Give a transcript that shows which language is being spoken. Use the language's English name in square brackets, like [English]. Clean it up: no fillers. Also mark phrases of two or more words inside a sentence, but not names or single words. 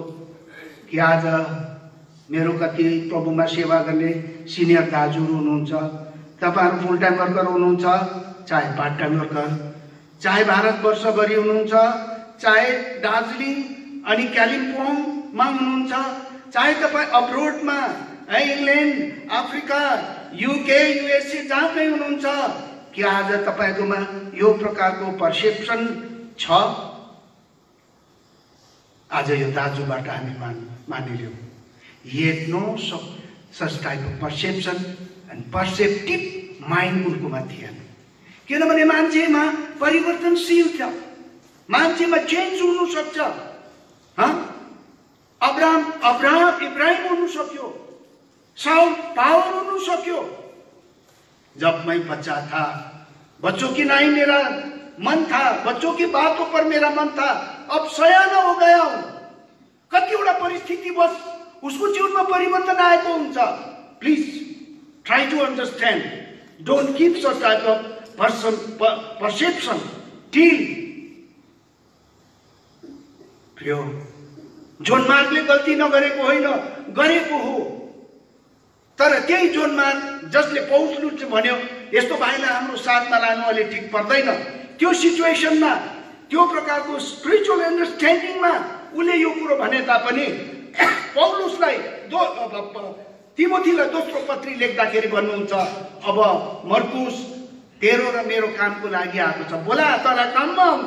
[Nepali] कि आज मेरो कति प्रभुमा सेवा गर्ने सिनियर दाजुहरू हुनुहुन्छ, तपाईँहरू [English] full time worker [Nepali] हुनुहुन्छ, चाहे [English] part time worker, [Nepali] चाहे भारतवर्षभरि हुनुहुन्छ, चाहे दार्जिलिङ अनि कालिम्पोङमा हुनुहुन्छ, चाहे तपाईँ अब्रोडमा इङ्ल्यान्ड, अफ्रिका, युके, युएसए जहाँ कहीँ हुनुहुन्छ, कि आज तपाईँकोमा यो प्रकारको पर्सेप्सन छ। आज यो दाजुबाट हामी मानिलियौँ [English] he had no such type of perception and perceptive mind [Nepali] उनकोमा थिएन। किनभने मान्छेमा परिवर्तनशील छ, मान्छेमा चेन्ज हुनु सक्छ। इब्राहिम हुनु सक्यो, साउल पावर हुनु सक्यो। [Hindi] जब मैं बच्चा था, बच्चों की नहीं मेरा मन था, बच्चों की बातों पर मेरा मन था, अब सयाना हो गया हूं। [Nepali] कतिवटा परिस्थिति बस उसको जीवनमा परिवर्तन आएको हुन्छ। [English] Please try to understand, don't keep such type of perception till. [Nepali] प्रिय, जोन मार्गले गल्ती नगरेको होइन, गरेको हो। तर त्यही जोन मार्ग जसले पौलुसले भन्यो यस्तो भाइलाई हाम्रो साथमा लानु अलि ठिक पर्दैन, त्यो सिचुएसनमा, त्यो प्रकारको [English] spiritual understanding [Nepali] उसले यो कुरो भने तापनि पौलुसलाई तिमोथीलाई दोस्रो पत्री लेख्दाखेरि भन्नुहुन्छ, अब मर्कुस तेरो र मेरो कामको लागि आएको छ, बोला तँलाई काममा आउँछ।